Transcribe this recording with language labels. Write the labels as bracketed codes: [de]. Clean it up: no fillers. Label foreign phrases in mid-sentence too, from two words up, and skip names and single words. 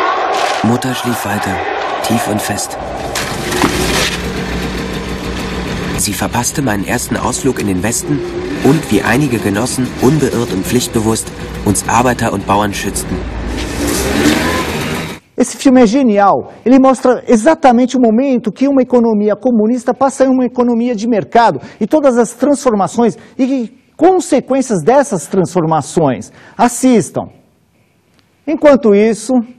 [de] Mutter schlief weiter, tief und fest. Sie verpasste meinen ersten Ausflug in den Westen und wie einige Genossen unbeirrt und pflichtbewusst uns Arbeiter und Bauern schützten. [pt] Esse filme é genial, ele mostra exatamente o momento que uma economia comunista passa em uma economia de mercado e todas as transformações e consequências dessas transformações. Assistam. Enquanto isso...